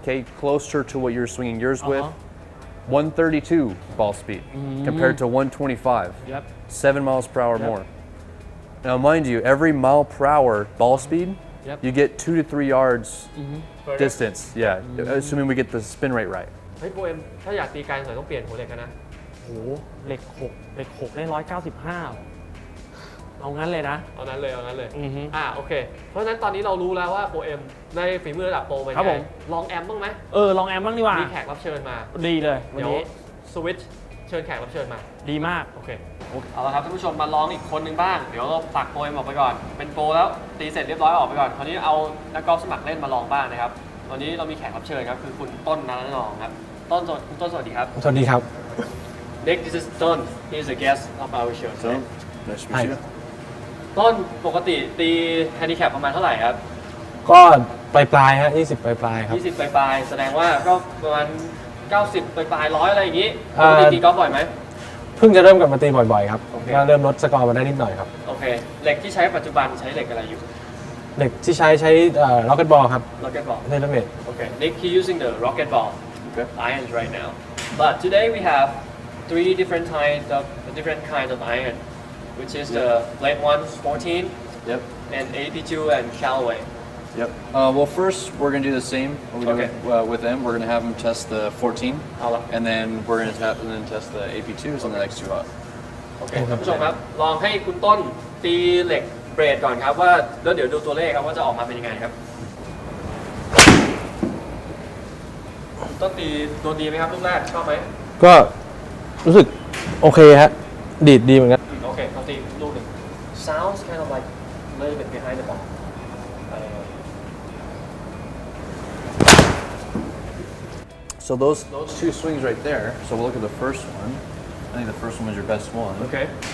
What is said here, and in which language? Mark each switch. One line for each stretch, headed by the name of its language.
English: Okay, closer to what you were swinging yours with. 132 ball speed compared to 125. Yep. 7 miles per hour more. Now, mind you, every mile per hour ball speed, Yep. you get 2 to 3 yards distance. Yeah, assuming we get the spin rate right.
Thai: เฮ้ยโปรเอ็มถ้าอยากตีไกลหน่อยต้องเปลี่ยนหัวเหล็กกันนะ โหเหล็ก6ได้195เอางั้นเลยนะ เอานั้นเลยเอานั้นเลย อือฮึ โอเค เพราะฉะนั้นตอนนี้เรารู้แล้วว่าโปรเอ็มในฝีมือระดับโปรเป็น ครับ ไง ผม ลองแอมบ้างไหม ลองแอมบ้างดีกว่า มีแขกรับเชิญมา ดีเลยวัน เดี๋ยว นี้ สวิตช์เชิญแขกรับเชิญมา ดีมาก โอเค เอาละครับท่านผู้ชมมาลองอีกคนหนึ่งบ้าง เดี๋ยวเราตักโปรเอ็มออกไปก่อน เป็นโปรแล้วตีเสร็จเรียบร้อยออกไปก่อน คราวนี้เอานักกอล์ฟสมัครเล่นมาลองบ้างนะครับวันนี้เรามีแขกรับเชิญครับคือคุณต้นนรนองค์ครับคุณต้นสวัสดีครับ สวัสดีครับ
English: Nick this is ต้น he is a guest of our show So, nice to Hi. meet you.
Thai: ต้นปกติตีแฮนดิแคปประมาณเท่าไหร่ครับ ก็ปลายฮะ20ปลายครับ 20ปลายๆแสดงว่าก็ประมาณ90ปลายๆ100อะไรอย่างนี้ป อ่า กติตีกอล์ฟบ่อยไหม เพิ่งจะเริ่มกลับมาตีบ่อยๆครับ โอเค ก็เริ่มลดสกอร์มาได้นิดหน่อยครับ โอเคเหล็กที่ใช้ปัจจุบันใช้เหล็กอะไรอยู่ เหล็กที่ใช้ล็อกเก็ตบอลครับ
English: Rocket ball
Thai: เทเลเมต
English: Okay, Nick, he using the rocket ball irons right now. But today we have three different kinds of iron, which is the blade 1 14 Yep. and AP2 and Callaway. Yep. Well, first we're gonna do the same. Okay. With them, we're gonna have them test the 14,
Thai: เอาละ
English: and then we're gonna test the AP2s on the next 2 hot.
Thai: โอเคท่านผู้ชมครับ ลองให้คุณต้นตีเหล็กเบรดก่อนครับว่าแล้วเดี๋ยวดูตัวเลขครับว่าจะออกมาเป็นยังไงครับคุณต้นตีตัวดีไหมครับลูกแรกชอบไหม ก็รู้สึกโอเคฮะดีดดีเหมือนกัน โอเคเขาตีลูกหนึ่ง
English: sounds kind of like a little bit behind the ball So those two swings right there. So we'll look at the first one. I think the first one was your best one. okay